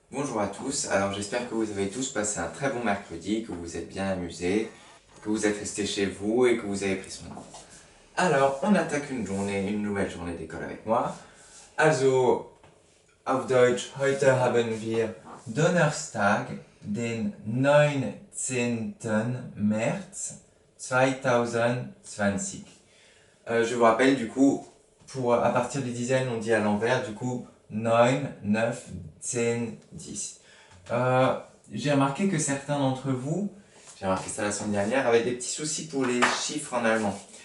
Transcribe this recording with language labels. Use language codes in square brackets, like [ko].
[fr] Bonjour à tous, alors j'espère que vous avez tous passé un très bon mercredi, que vous vous êtes bien amusés, que vous êtes restés chez vous et que vous avez pris soin de vous. Alors, on attaque une nouvelle journée d'école avec moi. [de] Also, auf Deutsch, heute haben wir Donnerstag, den 19. März 2020. [fr] Je vous rappelle du coup, à partir des dizaines, on dit à l'envers, du coup 9, 9, 10, 10. J'ai remarqué que certains d'entre vous, j'ai remarqué ça la semaine dernière, avaient des petits soucis pour les chiffres en allemand.